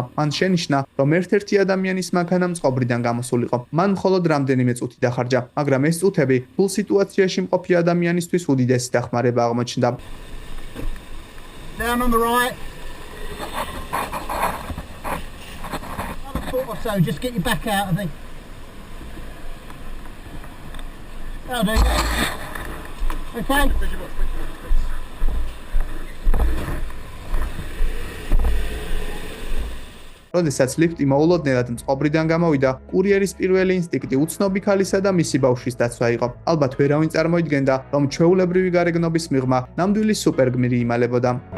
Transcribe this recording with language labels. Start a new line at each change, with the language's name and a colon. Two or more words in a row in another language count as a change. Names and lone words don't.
Georgian: მან შენიშნა, რომ ერთ-ერთი ადამიანის მანქანა მწყობრიდან გამოსულიყო. მან მხოლოდ რამდენიმე წუთი დახარჯა, მაგრამ ეს წუთები თულ სიტუაციაში მყოფი ადამიანისთვის უდიდესი დახმარება აღმოჩნდა.
English: Down on the right. Another foot or so, just get your back out of the. That'll do. Okay.
Georgian: როდესაც ლიფტი მოულოდნელად მწყობრიდან გამოვიდა, კურიერის პირველი ინსტინქტი უცნობი ქალისა და მისი ბავშვის დაცვა იყო. ალბათ ვერავინ წარმოიდგენდა, რომ ჩვეულებრივი გარეგნობის მიღმა ნამდვილი სუპერგმირი იმალებოდა.